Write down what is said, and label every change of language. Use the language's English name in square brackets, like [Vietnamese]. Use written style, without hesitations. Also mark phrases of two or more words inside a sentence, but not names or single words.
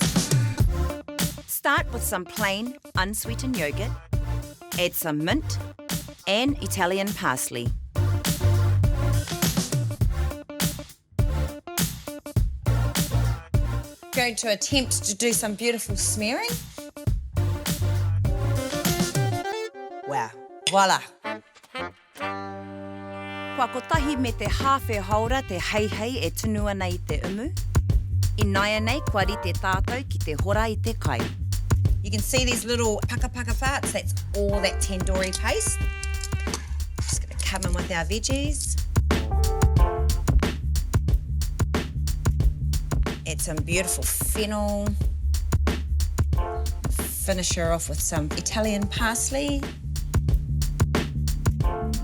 [English] Start with some plain, unsweetened yogurt, add some mint and Italian parsley. Going to attempt to do some beautiful smearing. Wow, voila. [Māori] Kua kotahi me te hawhi haora te hei e tunua nei te umu. I naia nei kua ri te tātou ki te hora I te kai. [English] You can see these little paka parts, that's all that tandoori paste. Just going to come in with our veggies. Add some beautiful fennel. Finish her off with some Italian parsley.